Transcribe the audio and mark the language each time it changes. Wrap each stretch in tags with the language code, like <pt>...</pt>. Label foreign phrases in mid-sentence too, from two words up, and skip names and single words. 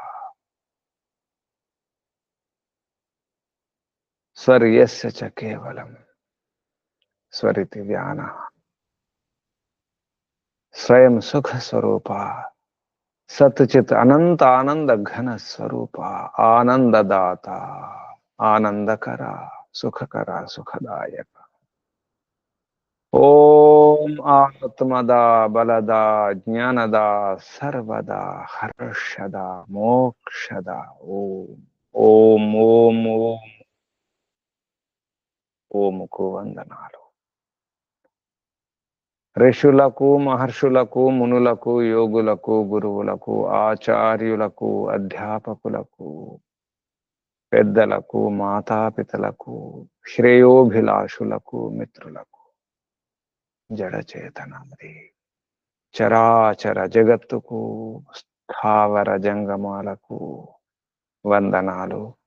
<sa>स्वर यस्य च केवलम, स्वरिति व्यानः, स्वयं सुख स्वरूपा, सतचित अनंत आनंद घन स्वरूपा, आनंददाता, आनंदकरा, सुखकरा, सुखदायक। ओम आत्मदा, बलदा, ज्ञानदा, सर्वदा, हर्षदा, मोक्षदा। ओम। ओम ओम ओम।</sa> <te>ఓముకు వందనాలు. ఋషులకు, మహర్షులకు, మునులకు, యోగులకు, గురువులకు, ఆచార్యులకు, అధ్యాపకులకు, పెద్దలకు, మాతాపితలకు, శ్రేయోభిలాషులకు, మిత్రులకు, జడచేతనముది చరాచర జగత్తుకు, స్థావర జంగమాలకు వందనాలు.</te>